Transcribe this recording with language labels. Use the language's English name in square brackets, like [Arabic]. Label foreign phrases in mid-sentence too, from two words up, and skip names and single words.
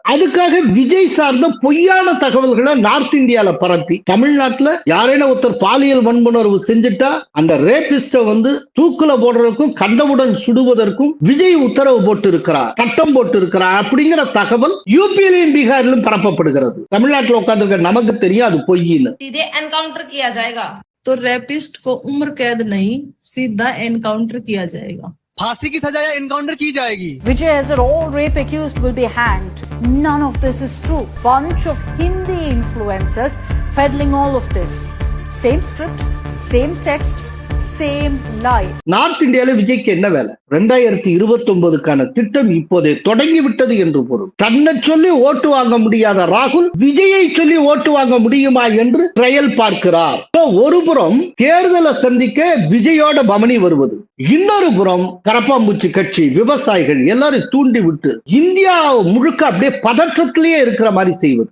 [Tamil] அதுக்காக விஜய் சார்ந்த பொய்யான தகவல்களை நார்த் இந்தியால பரப்பி தமிழ்நாட்டுல யாரேனும் ஒருத்தர் பாலியல் வன்புணர்வு செஞ்சுட்டா அந்த ரேபிஸ்ட தூக்குல போடுறதுக்கும் கண்டவுடன் சுடுவதற்கும் விஜய் உத்தரவு போட்டு இருக்கிறார், சட்டம் போட்டு இருக்கிறார் அப்படிங்கிற தகவல் யூபியிலும் பீகாரிலும் பரப்பப்படுகிறது. தமிழ்நாட்டில் உட்கார்ந்து நமக்கு தெரியும் அது பொய்ன்னு. [Hindi] सीधे एनकाउंटर किया जाएगा। तो रेपिस्ट को उम्र कैद नहीं, सीधा एनकाउंटर किया जाएगा। फांसी की सजा या एनकाउंटर की जाएगी। [English] Vijay as all rape accused will be hanged. None of this is true. Bunch of Hindi influencers peddling all of this. Same script, same text, same lie. [Tamil] நார்த் இந்தியால விஜய்க்கு என்ன வேலை? 2029க்கான திட்டம் இப்போதே தொடங்கி விட்டது என்று பொருள். தன்னை சொல்லி ஓட்டு வாங்க முடியாத ராகுல் விஜயை சொல்லி ஓட்டு வாங்க முடியுமா என்று ட்ரையல் பார்க்கிறார். ஒரு புறம் தேர்தலை சந்திக்க விஜயோட பவனி வருவது, இன்னொரு புறம் கரப்பாம்பூச்சி கட்சி விவசாயிகள் எல்லாரும் தூண்டி விட்டு இந்தியா முழுக்க அப்படியே பதற்றத்திலேயே இருக்கிற மாதிரி செய்வது.